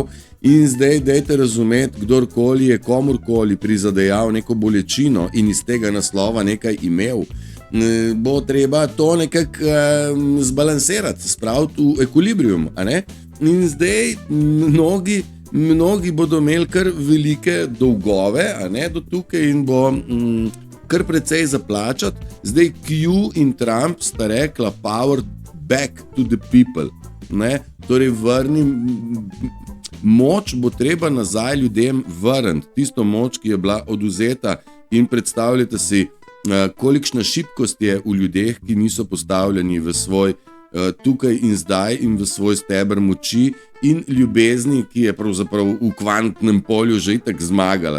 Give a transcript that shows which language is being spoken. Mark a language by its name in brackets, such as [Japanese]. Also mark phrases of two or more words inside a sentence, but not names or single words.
[Slovenian] In zdaj dajte razumeti, kdorkoli je komurkoli prizadejal neko bolečino in iz tega naslova nekaj imel, bo treba to nekako zbalansirati, spraviti v ekvilibrium, a ne? In zdaj mnogi bodo imeli kar velike dolgove, a ne, do tukaj in bo kar precej zaplačati. Zdaj Q in Trump sta rekla [English] power back to the people. [Slovenian] Ne? Torej moč bo treba nazaj ljudem vrniti, tisto moč, ki je bila odvzeta, in predstavljate si, kolikšna šibkost je v ljudeh, ki niso postavljeni v svoj tukaj in zdaj in v svoj steber moči in ljubezni, ki je pravzaprav v kvantnem polju že itak zmagala.